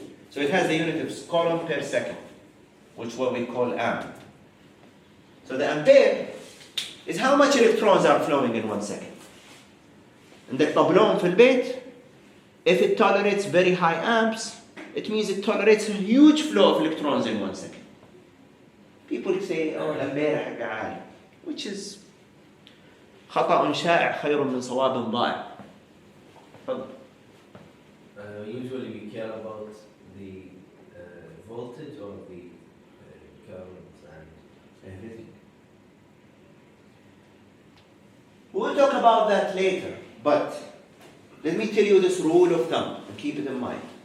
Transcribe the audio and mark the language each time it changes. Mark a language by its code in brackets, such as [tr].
[en] So it has the unit of coulomb per second, which is what we call amp. So the ampere is how much electrons are flowing in 1 second. And the [ar] طابلون في البيت, [en] if it tolerates very high amps, it means it tolerates a huge flow of electrons in 1 second. People say, oh, [ar] الأمبير حق عالي, [en] which is [ar] خطأ شائع خير من صواب ضائع. تفضل. [en] Usually we care about the voltage or the current and everything. We'll talk about that later, but let me tell you this rule of thumb and keep it in mind.